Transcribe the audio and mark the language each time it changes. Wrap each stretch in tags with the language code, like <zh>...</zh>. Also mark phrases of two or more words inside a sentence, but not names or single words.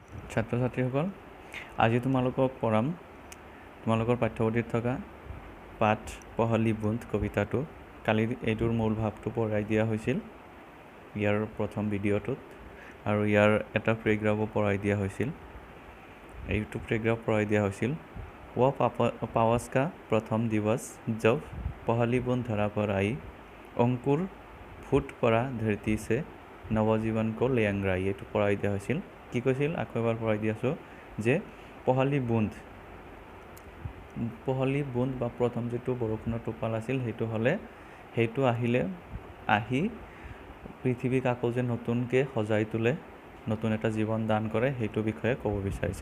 <as>ছাত্ৰ ছাত্ৰীসকল, আজি তোমালোকক পঢ়াম তোমালোকৰ পাঠ্যপুথিত থকা পাঠ পহলি বুন্দ কবিতাটো। কালি এইটোৰ মূল ভাৱটো পঢ়াই দিয়া হৈছিল ইয়াৰ প্ৰথম ভিডিঅ'টোত, আৰু ইয়াৰ এটা পেৰেগ্ৰাফো পঢ়াই দিয়া হৈছিল। এইটো পেৰেগ্ৰাফ পঢ়াই দিয়া হৈছিল।</as> <hi>वो पावस का प्रथम दिवस जब पहली बूंद धरा पर आई, अंकुर फूट पड़ा धरती से नवजीवन को ले अंगड़ाई।</hi> <as>এইটো পঢ়াই দিয়া হৈছিল। কি কৈছিল আকৌ এবাৰ পঢ়াই দি আছোঁ যে পহলি বুন্দ বা প্ৰথম যিটো বৰষুণৰ টোপাল আছিল সেইটো আহি পৃথিৱীক আকৌ যে নতুনকৈ সজাই তোলে, নতুন এটা জীৱন দান কৰে, সেইটো বিষয়ে ক'ব বিচাৰিছে।</as>